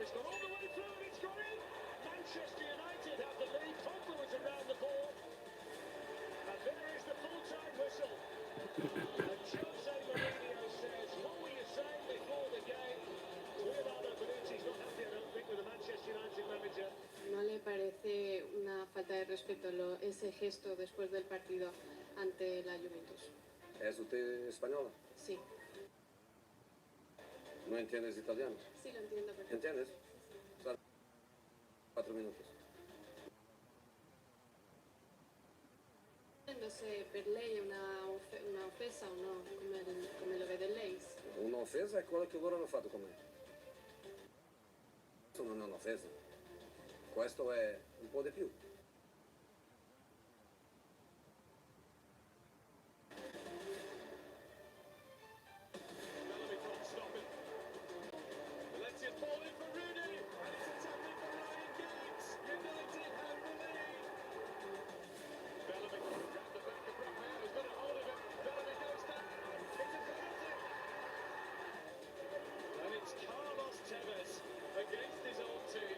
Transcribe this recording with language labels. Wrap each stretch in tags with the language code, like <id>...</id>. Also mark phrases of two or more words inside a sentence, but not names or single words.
<en>It's gone all the way through and it's gone in. Manchester United have the lead. Pogba was around the ball. And there is the full-time whistle. And Jose Mourinho says, what were you saying before the game? Leonardo Bonucci's not happy, I don't think, with the Manchester United manager.</en> <es>¿No le parece una falta de respeto ese gesto después del partido ante la Juventus? ¿Es usted española? Sí, ¿No entiendes italiano? sí lo entiendo perfectamente. ¿Entiendes? Son 4 minutos. No sé,</es> <it>per lei è una offesa o no, come lo vede lei? Un'offesa è quello che loro hanno fatto con me. Questo non è un'offesa. Questo è un po' di più.</it> <en>Bellamy can't stop it. Valencia's ball in for Rooney, and it's a tackle for Ryan Giggs. United have the lead. Bellamy round the back of Raphael, who's got a hold of it. Bellamy goes down. It's a penalty. And it's Carlos Tevez against his old team.</en>